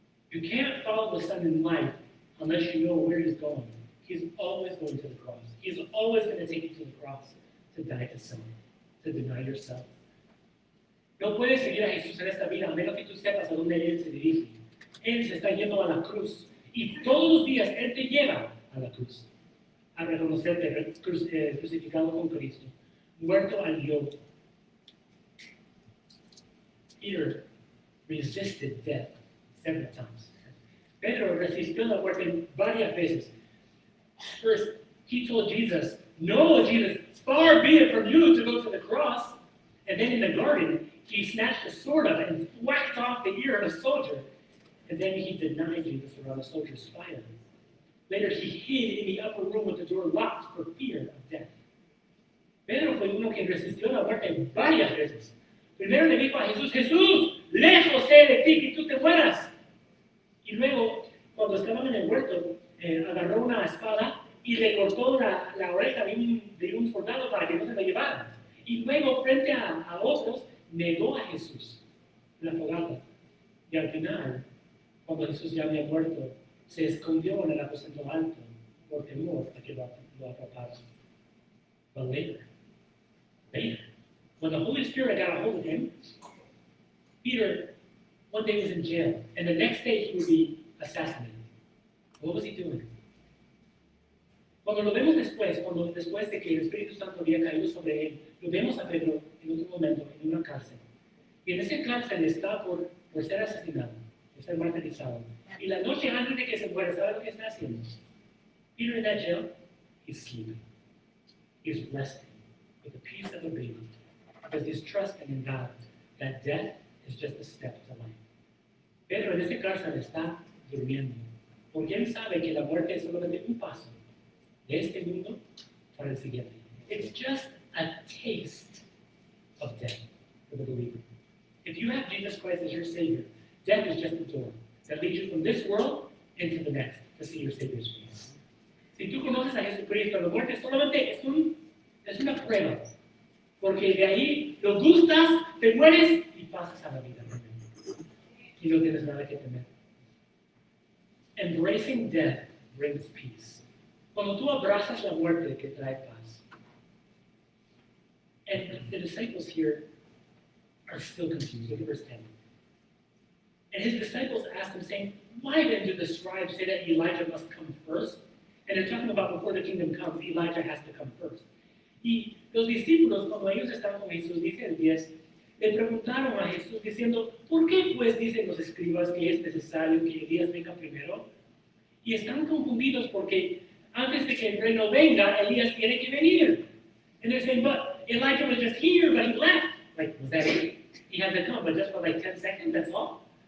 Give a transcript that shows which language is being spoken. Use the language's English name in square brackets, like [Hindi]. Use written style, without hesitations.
[English] You can't follow the Son in life unless you know where he's going. He's always going to the cross. He's always going to take you to the cross to die to sin, to deny yourself. [Spanish] No puedes seguir a Jesús en esta vida a menos que tú sepas a dónde Él se dirige. Él se está yendo a la cruz y todos los días Él te lleva a la cruz, a reconocerte crucificado con Cristo, muerto al yo. [English] Peter resisted death several times. [Spanish] Pedro resistió la muerte varias veces. [English] First, he told Jesus, no, Jesus, far be it from you to go to the cross. And then in the garden, he snatched a sword up and whacked off the ear of a soldier. And then he denied Jesus around the soldier's fire. Later, he hid in the upper room with the door locked for fear of death. [Spanish] Pedro fue uno que resistió la muerte varias veces. Primero le dijo a Jesús, Jesús, lejos sé de ti que tú te mueras. Y luego, cuando estaban en el huerto, agarró una espada y le cortó la oreja de un soldado para que no se la llevara. Y luego, frente a otros, negó a Jesús en la fogata. Y al final, cuando Jesús ya había muerto, se escondió en el aposento alto por temor a que lo atraparan. [English] But later, when the Holy Spirit got a hold of him, Peter one day was in jail, and the next day he would be assassinated. What was he doing? [Spanish] Cuando lo vemos después de que el Espíritu Santo había caído sobre él, lo vemos a Pedro en otro momento en una cárcel. Y en esa cárcel está por ser asesinado, por ser martirizado. Y la noche antes de que se muera, ¿sabe lo que está haciendo? [English] Peter in that jail, he's sleeping. He's resting with the peace of a baby. Because he's trusting in God that death is just a step to life. [Spanish] Pedro en esa cárcel está durmiendo. Porque él sabe que la muerte es solamente un paso de este mundo para el siguiente. [English] It's just a taste of death for the believer. If you have Jesus Christ as your Savior, death is just a door that leads you from this world into the next to see your Savior's face. [Spanish] Si tú conoces a Jesucristo, la muerte solamente es una prueba, porque de ahí lo gustas, te mueres y pasas a la vida. Y no tienes nada que temer. [English] Embracing death brings peace. [Spanish] Cuando tú abrazas la muerte, que trae paz. [English] And the disciples here are still confused. Look at verse 10. And his disciples asked him, saying, why then do the scribes say that Elijah must come first? And they're talking about before the kingdom comes, Elijah has to come first. [Spanish] Y los discípulos, cuando ellos estaban con Jesús, dice el 10, le preguntaron a Jesús diciendo, ¿por qué pues dicen los escribas que es necesario que Elías venga primero? Y están confundidos porque antes de que el reino venga, Elías tiene que venir. [English] And they're saying, but Elijah was just here, but he left. Like, was that it? He had to come, but just for like 10 seconds, that's all?